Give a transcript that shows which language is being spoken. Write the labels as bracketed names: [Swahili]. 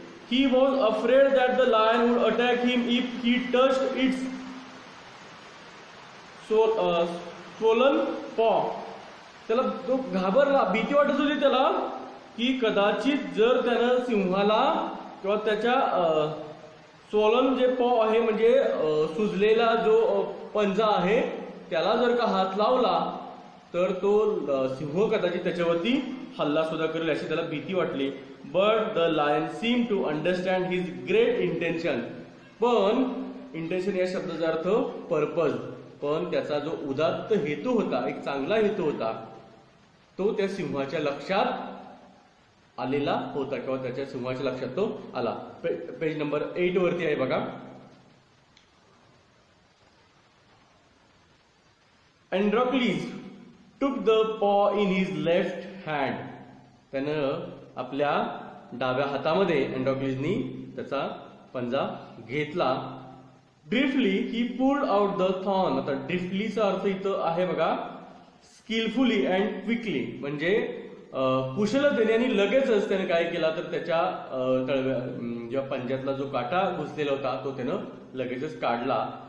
[English] He was afraid that the lion would attack him if he touched its swollen paw. [Marathi] त्याला तो घाबरला, भीती वाटत होती त्याला की कदाचित जर त्यानं सिंहाला किंवा त्याच्या स्वॉलन जे पॉ आहे म्हणजे सुजलेला जो पंजा आहे त्याला जर का हात लावला तर तो सिंह कदाचित त्याच्यावरती हल्ला सुद्धा करेल अशी त्याला भीती वाटली. [English] But the lion seem to understand his great intention. [Marathi] पण इंटेन्शन या शब्दाचा अर्थ पर्पज, पण त्याचा जो उदात्त हेतू होता, एक चांगला हेतू होता, तो त्या सिंहाच्या लक्षात आलेला होता किंवा त्याच्या सिंहाच्या लक्षात तो आला. पेज नंबर 8 वरती आहे बघा. [English] Androcles took the paw in his left hand. [Marathi] त्यानं आपल्या डाव्या हातामध्ये अँड्रोक्लिसनी त्याचा पंजा घेतला. [English] Deftly he pulled out the thorn. [Marathi] आता ड्रिफ्टलीचा अर्थ इथं आहे बघा [English] skilfully and quickly, [Marathi] म्हणजे कुशलतेने आणि लगेचच त्याने काय केला तर त्याच्या तळव्या जेव्हा पंजातला जो काटा घुसलेला होता तो त्यानं लगेचच काढला.